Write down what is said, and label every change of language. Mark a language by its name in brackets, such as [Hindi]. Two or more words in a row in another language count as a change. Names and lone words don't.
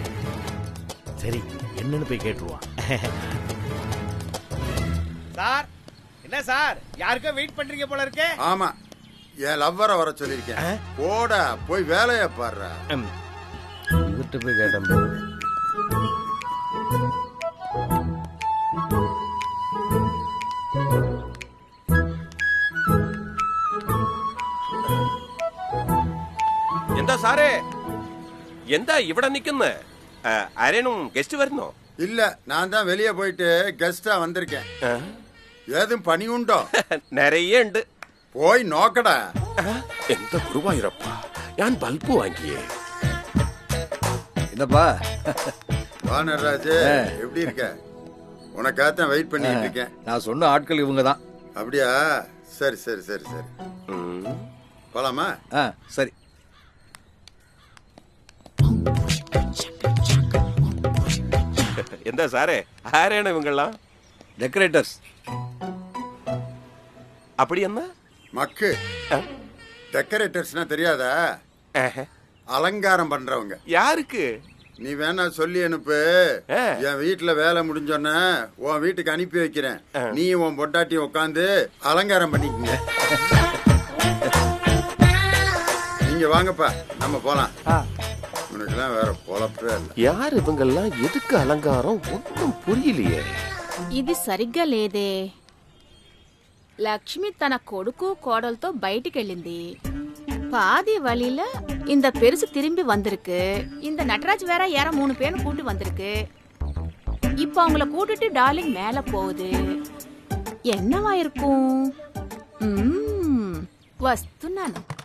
[Tamil] சரி, என்னன்னு போய் கேட்டுருவான். சார், என்ன சார், யாருக்கோ வெயிட் பண்றீங்க போல இருக்கே. ஆமா, என் லவ்வரை வர சொல்லியிருக்கேன். போட போய் வேலைய பாடுற. இவர்கிட்ட போய் கேட்டேன். [Malayalam] എന്താ സാറേ, എന്താ ഇവിടെ നിൽക്കുന്നെ? ആരേനും ഗസ്റ്റ് വരുന്നോ? [Tamil] இல்ல, நான் தான் வெளியே போயிட்டு கெஸ்டா வந்திருக்கேன். [Malayalam] ഏതും പണി ഉണ്ടോ? [Tamil] நிறைய ഉണ്ട്. [Malayalam] പോയ് നോക്കടാ. എന്താ ഗുരുവായൂരപ്പ, ഞാൻ ബൾബ് വാങ്ങിയേ. [Tamil] என்னப்பா? வா நடராஜ், எப்படி இருக்க? உனக்காகத்தான் வெயிட் பண்ணிட்டு இருக்கேன். நான் சொன்ன ஆட்கள் இவங்க தான். அப்படியா? சரி சரி சரி சரி, போலாமா? சரி. [Malayalam] എന്താ സാറേ, ആരാണ് ഇവங்கெல்லாம்? [Tamil] டெக்கரேட்டர்ஸ். அப்படி என்ன? மக்கு டெக்கரேட்டர்ஸ்னா தெரியாதா? அலங்காரம் பண்றவங்க. யாருக்கு? நீ வேணா சொல்லி அனுப்பு. என் வீட்டுல வேலை முடிஞ்சோன்னா உன் வீட்டுக்கு அனுப்பி வைக்கிறேன். நீ உன் பொட்டாட்டி உட்காந்து அலங்காரம் பண்ணிக்கங்க. நீங்க வாங்கப்பா, நம்ம போலாம். உனக்குலாம் வேற பொழப்பே இல்லை. யார் இவங்கெல்லாம்? எதுக்கு அலங்காரம்? ஒன்றும் புரியலையே. [Telugu] ఇది సరిగ్గా లేదే. లక్ష్మి తన కొడుకు కోడలతో బయటికెళ్ళింది. [Tamil] பாதி வழியில இந்த பெருசு திரும்பி வந்திருக்கு. இந்த நட்ராஜ் வேற யார 3 பேரும் கூட்டி வந்திருக்கு. இப்ப அவங்கள கூட்டிட்டு டார்லிங் மேல போகுது. என்னவா இருக்கும்? వస్తున్నాను.